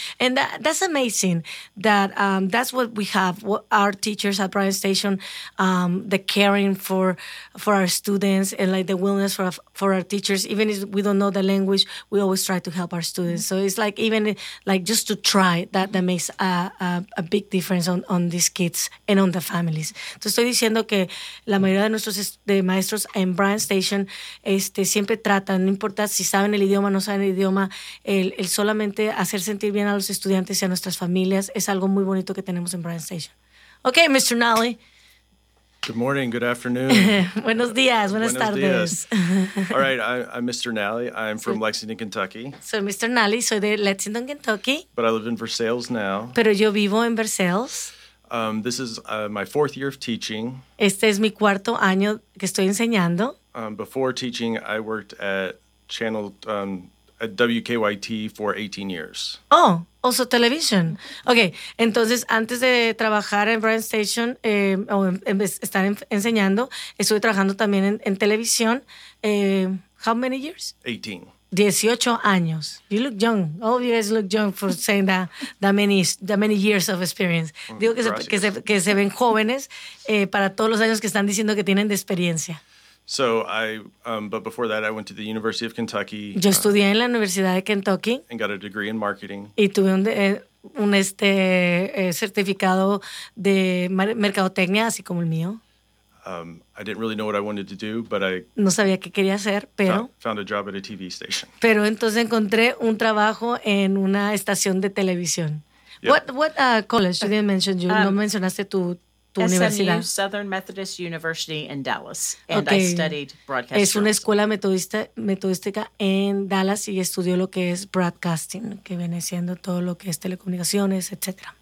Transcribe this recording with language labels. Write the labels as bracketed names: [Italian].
[English] And that's amazing that that's what we have, what our teachers at Bryan Station, the caring for our students and like the willingness for our teachers. Even if we don't know the language, we always try to help our students. Mm-hmm. So it's like even like just to try, that makes a big difference on these kids and on the families. [Spanish] Entonces estoy diciendo que la mayoría de nuestros de maestros en Bryan Station siempre tratan, no importa si saben el idioma o no saben el idioma, el solamente hacer sentir bien a los estudiantes y a nuestras familias es algo muy bonito que tenemos en Bryan Station. [English] Okay, Mr. Nally. Good morning, good afternoon. [Spanish] Buenos días, buenas tardes. Buenos días. [English] All right, I'm Mr. Nally. I'm from Lexington, Kentucky. [Spanish] So, Mr. Nally, soy de Lexington, Kentucky. [English] But I live in Versailles now. [Spanish] Pero yo vivo en Versailles. [English] This is my fourth year of teaching. [Spanish] Este es mi cuarto año que estoy enseñando. [English] Before teaching, I worked at Channel at WKYT for 18 years. Oh, also television. [Spanish] Okay, entonces antes de trabajar en Bryan Station enseñando, estuve trabajando también en televisión. [English] How many years? 18. [Spanish] 18 años. [English] You look young. All of you guys look young for saying that many years of experience. [Spanish] Digo que se ven jóvenes para todos los años que están diciendo que tienen de experiencia. [English] So but before that, I went to the University of Kentucky. [Spanish] Yo estudié en la Universidad de Kentucky. [English] And got a degree in marketing. [Spanish] Y tuve un certificado de mercadotecnia, así como el mío. [English] I didn't really know what I wanted to do, but I [Spanish] no sabía qué quería hacer, pero [English] found a job at a TV station. [Spanish] Pero entonces encontré un trabajo en una estación de televisión. [English] Yep. What college? You didn't mention you. [Spanish] No mencionaste tu [English] SMU, [Spanish] universidad. [English] SMU, Southern Methodist University in Dallas. And okay. I studied broadcasting. [Spanish] Es una escuela metodística en Dallas y estudió lo que es broadcasting, que viene siendo todo lo que es telecomunicaciones, etc.